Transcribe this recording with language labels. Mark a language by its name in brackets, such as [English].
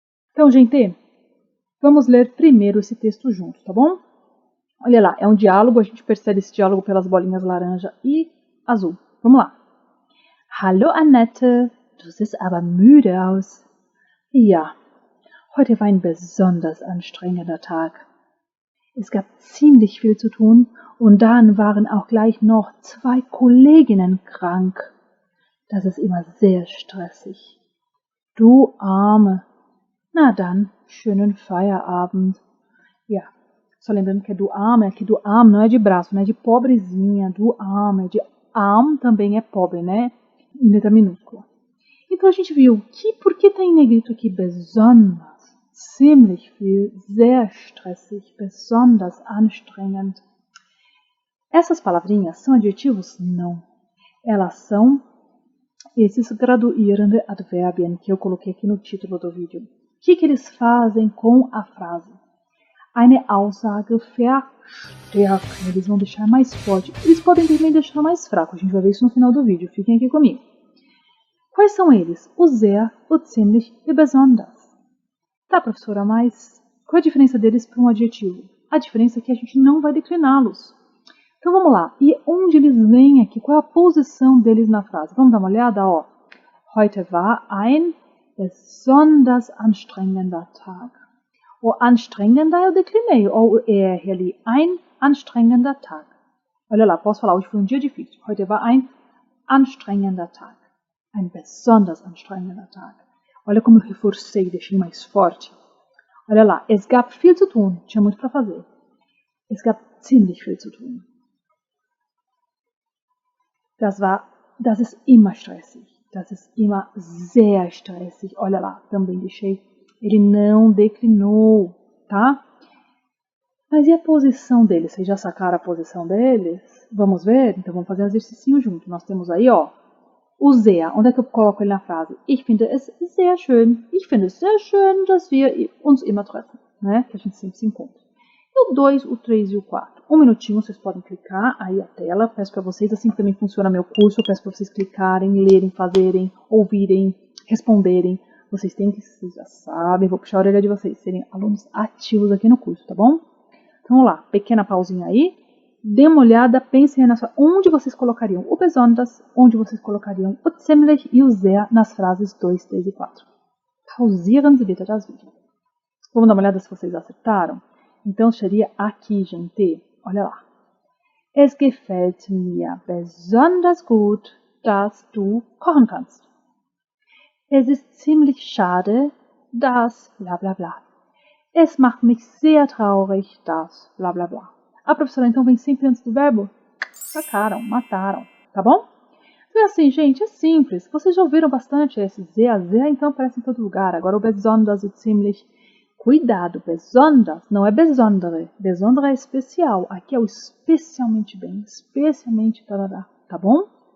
[Portuguese] Então, gente, vamos ler primeiro esse texto juntos, tá bom? Olha lá, é um diálogo, a gente percebe esse diálogo pelas bolinhas laranja e azul. Vamos lá. [German] Hallo Annette, du siehst aber müde aus. Ja, heute war ein besonders anstrengender Tag. Es gab ziemlich viel zu tun und dann waren auch gleich noch 2 Kolleginnen krank. Das ist immer sehr stressig. Du Arme. Na dann, schönen Feierabend. [Portuguese] Ja, só lembrando que é do arm, não é de braço, não é de pobrezinha, do arm, é de arm também é pobre, né? Em letra minúscula. Então a gente viu que, por que tá em negrito aqui besonders, ziemlich viel, sehr stressig, besonders anstrengend. Essas palavrinhas são adjetivos? Não. Elas são esses graduierende Adverbien que eu coloquei aqui no título do vídeo. O que eles fazem com a frase? [German] Eine Aussage verstärken. [Portuguese] Eles vão deixar mais forte. Eles podem também deixar mais fraco. A gente vai ver isso no final do vídeo. Fiquem aqui comigo. Quais são eles? O sehr, o ziemlich e besonders. Tá, professora, mas qual a diferença deles para um adjetivo? A diferença é que a gente não vai decliná-los. Então vamos lá. E onde eles vêm aqui? Qual é a posição deles na frase? Vamos dar uma olhada? Ó. [German] Heute war ein besonders anstrengender Tag. [Portuguese] O anstrengender eu declinei, ou o ER ali, [German] ein anstrengender Tag. [Portuguese] Olha lá, posso falar, hoje foi um dia difícil. [German] Heute war ein anstrengender Tag. Ein besonders anstrengender Tag. [Portuguese] Olha como eu reforcei, deixei mais forte. Olha lá, [German] es gab viel zu tun, [Portuguese] tinha muito para fazer. [German] Es gab ziemlich viel zu tun. Das ist immer stressig. Das ist immer sehr stressig. [Portuguese] Olha lá, também deixei. Ele não declinou, tá? Mas e a posição deles? Vocês já sacaram a posição deles? Vamos ver? Então vamos fazer um exercício junto. Nós temos aí, ó, o sehr. Onde é que eu coloco ele na frase? [German] Ich finde es sehr schön. Ich finde es sehr schön, dass wir uns immer treffen, né? [Portuguese] Que a gente sempre se encontra. E o 2, o 3 e o 4. Um minutinho, vocês podem clicar aí a tela. Peço para vocês, assim que também funciona meu curso, eu peço para vocês clicarem, lerem, fazerem, ouvirem, responderem. Vocês têm que, vocês já sabem, vou puxar a orelha de vocês, serem alunos ativos aqui no curso, tá bom? Então vamos lá, pequena pausinha aí. Dê uma olhada, pensem aí onde vocês colocariam o besonders, onde vocês colocariam o ziemlich e o sehr nas frases 2, 3 e 4. [German] Pausieren Sie bitte das Video. [Portuguese] Vamos dar uma olhada se vocês acertaram? Então seria aqui, gente. Olha lá. [German] Es gefällt mir besonders gut, dass du kochen kannst. Es ist ziemlich schade, dass bla bla bla. Es macht mich sehr traurig, dass bla bla bla. [Portuguese] A professora então vem sempre antes do verbo? Sacaram, mataram, tá bom? Então é assim, gente, é simples. Vocês já ouviram bastante esse sehr, então aparece em todo lugar. Agora o besonders, o ziemlich. Cuidado, besonders não é besondere. Besondere é especial. Aqui é o especialmente bem, especialmente tarará, tá bom?